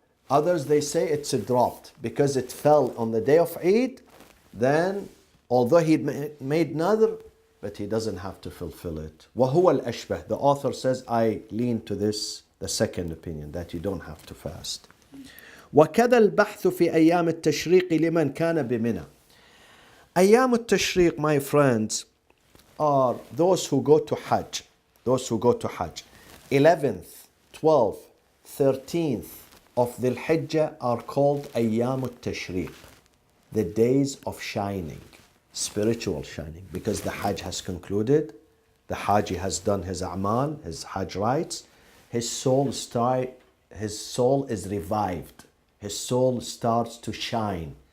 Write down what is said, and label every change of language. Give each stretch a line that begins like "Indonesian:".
English: Others, they say it's dropped because it fell on the day of Eid. Then, although he made nadr, but he doesn't have to fulfill it.
Arabic: وهو الأشبه.
English: The author says, I lean to this, the second opinion, that you don't have to fast.
Arabic: وكذا البحث في أيام التشريق لمن كان بمنى.
English: أيام التشريق, my friends, are those who go to Hajj. Those who go to Hajj. 11th, 12th, 13th of Dhul Hijjah are called أيام التشريق, the days of shining, spiritual shining, because the Hajj has concluded, the Haji has done his a'mal, his Hajj rites, his soul is revived, his soul starts to shine.